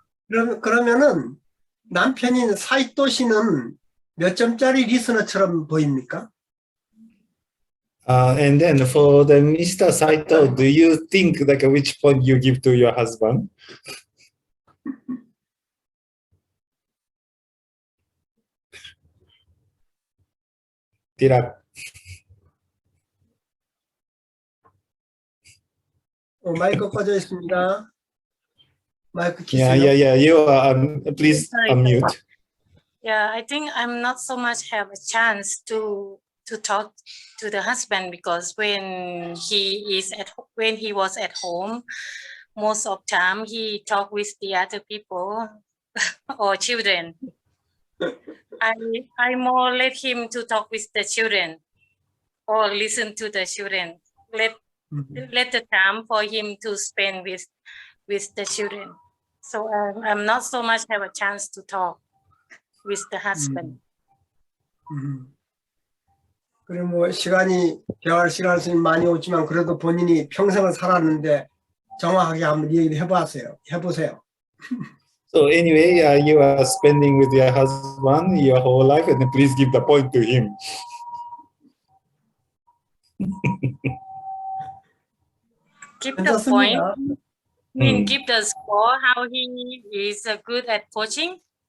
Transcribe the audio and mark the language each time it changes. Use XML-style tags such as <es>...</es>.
<ko>그러면은 남편인 사이토 씨는 몇 점짜리 리스너처럼 보입니까?</ko> <en>And then for the Mr. Saito, do you think like which point you give to your husband? Dirak.</en> <ko>마이크 꺼져 있습니다. 마이크 키세요.</ko> <en>Yeah. You are, please Sorry. unmute. Yeah, I think I'm not so much have a chance to talk to the husband because when he was at home, most of time he talk with the other people or children. I more let him to talk with the children or listen to the children. Let the time for him to spend with the children. So I'm not so much have a chance to talk with the husband.</en> <ko>그리고 뭐 대화할 시간이 많이 오지만 그래도 본인이 평생을 살았는데 정확하게 한번 얘기를 해보세요.</ko> <en>So anyway, you are spending with your husband your whole life, and please give the point to him. Give the point. Give the score how he is good at coaching.</en>